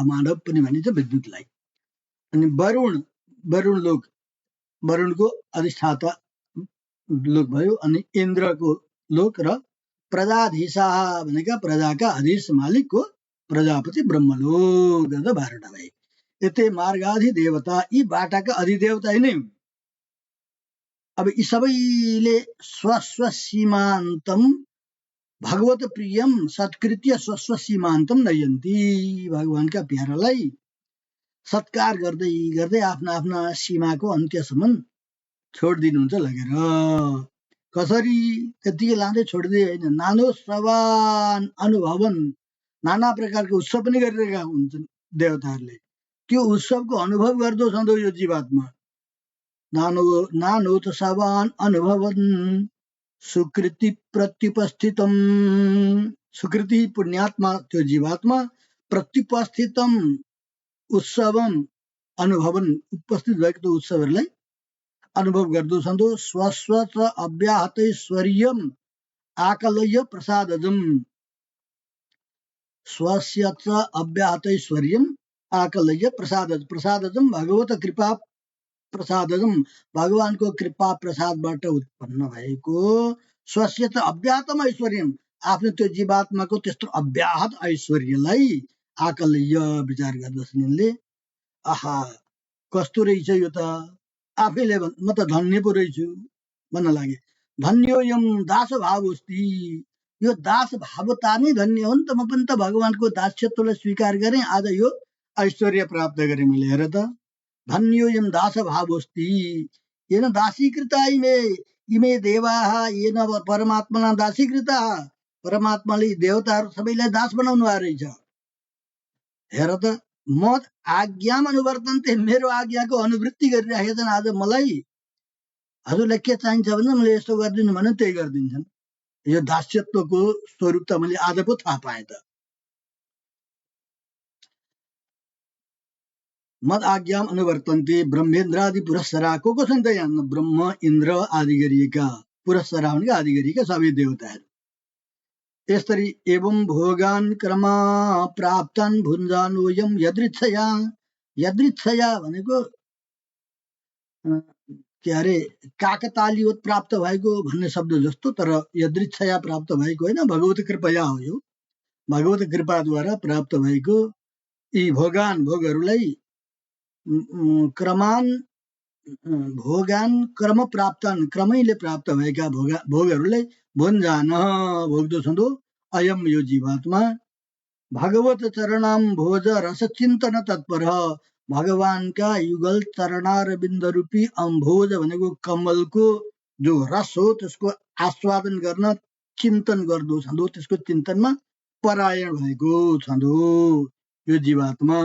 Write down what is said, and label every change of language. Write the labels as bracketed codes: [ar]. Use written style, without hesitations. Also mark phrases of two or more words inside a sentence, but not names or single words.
[ne] अमानव पनि भनिन्छ विद्युतलाई। अनि वरुण लोक, वरुणको अधिष्ठाता लोक भयो। अनि इन्द्रको लोक र प्रजाधीशा भनेका प्रजाका अधीश मालिकको प्रजापति ब्रह्मलोक 12वटा भए। [sa] यतै मार्गाधि देवता, [ne] यी बाटाका अधिदेवता नै हुन्। अब यी सबैले [sa] स्वस्व सीमान्तम भगवत प्रियम सत्कृत्य स्वस्व सीमान्तम नयन्ती [ne] भगवानका प्यारालाई सत्कार गर्दै गर्दै आफ्ना आफ्ना सीमाको अन्त्यसम्म छोडिदिनुहुन्छ लगेर। कसरी? त्यतिकै लाँदै छोडिदिए होइन, [sa] नानोत्सवान अनुभवन, [ne] नाना प्रकारको उत्सव पनि गरिरहेका हुन्छन् देवताहरूले। त्यो उत्सवको अनुभव गर्दो छँदो यो जीवात्मा। [sa] नानोत्सवान अनुभवन सुकृति प्रत्युपस्थितम। [ne] सुकृति पुण्यात्मा त्यो जीवात्मा [sa] प्रत्युपस्थितम उत्सवम अनुभवन, [ne] उपस्थित भएको त्यो उत्सवहरूलाई अनुभव गर्दो छन्। [sa] स्वस्वत अव्याहतैश्वर्यम आकलय्य प्रसादजम, स्वस्यच अव्याहतैश्वर्यम आकलय्य प्रसादजम भगवत कृपा प्रसादजम, [ne] भगवानको कृपा प्रसादबाट उत्पन्न भएको [sa] स्वस्य त अव्याहतम ऐश्वर्यम, [ne] आफ्नो त्यो जीवात्माको त्यस्तो अव्याहत ऐश्वर्यलाई आकलय्य विचार गर्दछन् यिनले। आहा कस्तो रहेछ यो त, आफैले म त धन्य पो रहेछु भन्न लागे। [sa] धन्योयम दास भावोस्ति, [ne] यो दास भावता नै धन्य हो नि त, म पनि त भगवानको दास्यत्वलाई स्वीकार गरेँ, आज यो ऐश्वर्य प्राप्त गरेँ मैले। हेर त, [sa] धन्योयम दास भावोस्ति येन दासीकृता इमे देवाः येन परमात्मना दासीकृता, [ne] परमात्माले देवताहरू सबैलाई दास बनाउनु भएको रहेछ। हेर त, म [sa] आज्ञामा अनुवर्तन्ते, [ne] मेरो आज्ञाको अनुवृत्ति गरिराखेका छन्। आज मलाई हजुरलाई के चाहिन्छ भने मैले यस्तो गरिदिनु भने त्यही गरिदिन्छन्। यो दास्यत्वको स्वरूप त मैले आज पो थाहा पाएँ त। [sa] मद आज्ञाम अनुवर्तन्ते ब्रह्मेन्द्रादि पुरस्सरा, [ne] को छन् त यहाँ? ब्रह्म इन्द्र आदि गरिएका, पुरस्सरा भनेको आदि गरिएका सबै देवताहरू। यसरी [sa] एवं भोगान क्रमा प्राप्तन भुञ्जानोयम यदृच्छया, [ne] यदृच्छया भनेको के अरे काकतालीवत प्राप्त भएको भन्ने शब्द जस्तो, तर यदृच्छया प्राप्त भएको होइन, [sa] भगवत कृपया [ne] हो यो, भगवत कृपाद्वारा प्राप्त भएको यी भोगान, भोगहरूलाई [sa] क्रमान भोगान क्रम प्राप्तन, [ne] क्रमैले प्राप्त भएका भोगहरूलाई भुञ्जान भोग्दछन् अयम यो जीवात्मा [sa] भगवत चरणाम भोज रस चिन्तन तत्पर, [ne] भगवानका युगल चरणारविन्द रूपी अम्भोज भनेको कमलको जो रस हो त्यसको आस्वादन गर्न चिन्तन गर्दो छन्, त्यसको चिन्तनमा परायण भएको छन् यो जीवात्मा।